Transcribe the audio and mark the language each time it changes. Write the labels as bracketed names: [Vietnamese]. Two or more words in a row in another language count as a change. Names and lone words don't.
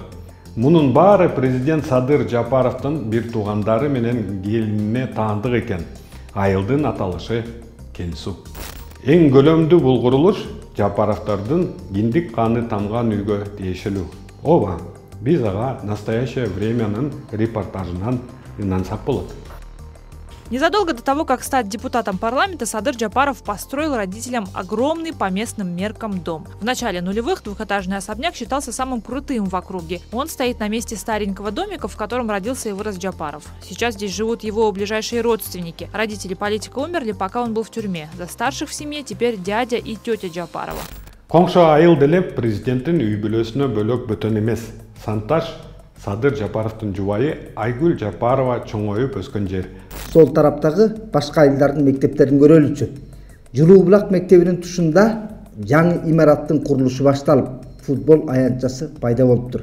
[Kyrgyz] Мунун баары президент Садыр Жапаровдун бир туугандары менен келинине таандык экен. Айылдын аталышы Кенсу. Эң көлөмдүү бул курулуш Жапаровдордун киндик каны тамган үйгө тиешелүү. Ооба, биз ага настоящее времянын репортажынан ынансак болот. [Russian] Незадолго до того, как стать депутатом парламента, Садыр Жапаров построил родителям огромный по местным меркам дом. В начале нулевых двухэтажный особняк считался самым крутым в округе. Он стоит на месте старенького домика, в котором родился и вырос Жапаров. Сейчас здесь живут его ближайшие родственники. Родители политика умерли, пока он был в тюрьме. За старших в семье теперь дядя и тетя Жапарова. [Kyrgyz] Коңшу айыл деле президенттин үй бүлөсүнө бөлөк бөтөн эмес. Санташ Садыр Жапаровдун жубайы Айгүл Жапарова чоңоюп өскөн жер. Сол тараптагы башка айылдардын мектептерин көрөлүчү. Жылуу Булак мектебинин тушунда жаңы имараттын курулушу башталып, футбол аянтчасы пайда болуптур.